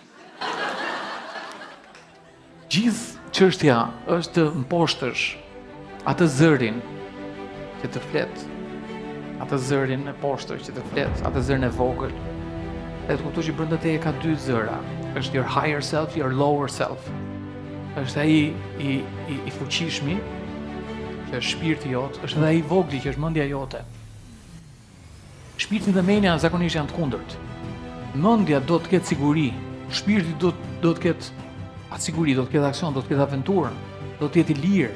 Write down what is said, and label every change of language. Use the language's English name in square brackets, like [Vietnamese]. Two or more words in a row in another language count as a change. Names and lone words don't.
[Albanian] Gjithë çështja është të mposhtësh atë zërin që të flet, atë zërin e poshtër që të flet, atë zërin e vogël. E të kuptosh që brenda teje ka dy zëra. Është [English] your higher self, your lower self. [Albanian] Është ai i fuqishmi, që është shpirti jot, është edhe ai i vogli që është mendja jote. Shpirti dhe mendja zakonisht janë të kundërt. Mendja do të ketë siguri, shpirti do të ketë atë siguri, do të ketë aksion, do të ketë aventurën, do të jetë i lirë.